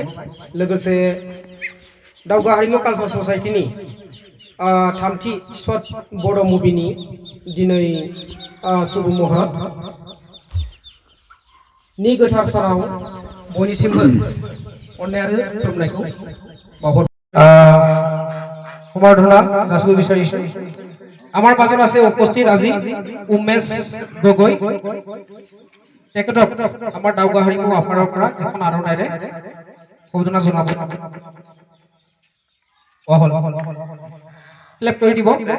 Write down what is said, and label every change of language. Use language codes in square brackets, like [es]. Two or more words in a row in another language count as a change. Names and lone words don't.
[brx] लोगोसे दावगा हारिमु कालचार ससाइटिनि थामथि सर्ट बड' मुभिनि दिनै शुभ महरत नि गोथार सानाव बयनिसिमबो अननाय आरो खुलुमनायखौ बावहर [as] সমাৰ্থনা যাচিব বিচাৰিছো। আমাৰ মাজত আছে উপস্থিত আজি উমেশ গগৈ, তেখেতক আমাৰ দাউগা হাৰিমু আফাৰৰ পৰা এখন আদৰণেৰে সম্বোধনা জনাব। ক্লেপ কৰি দিব।